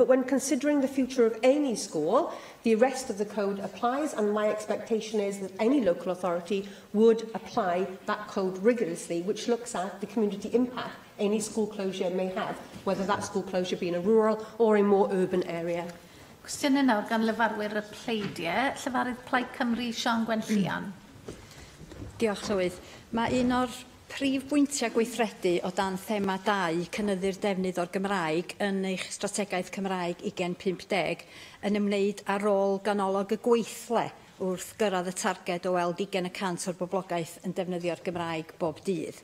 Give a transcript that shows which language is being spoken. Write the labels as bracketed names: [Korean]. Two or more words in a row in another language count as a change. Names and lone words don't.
[English] But when considering the future of any school, the rest of the code applies, and my expectation is that any local authority would apply that code rigorously, which looks at the community impact any school closure may have, whether that school closure be in a rural or a more urban area. [Welsh] Cwestiynau nawr gan lefarwyr y pleidiau. Llefarydd Plaid Cymru, Sian Gwenllian. Diolch, Llywydd. Mae un o'r prif bwyntiau gweithredu o dan thema 2 cynyddu'r defnydd o'r Gymraeg yn eich strategaeth Cymraeg 2050 yn ymwneud ar ôl ganolog y gweithle wrth gyrraedd y targed o weld 20% o'r boblogaeth yn defnyddio'r Gymraeg bob dydd.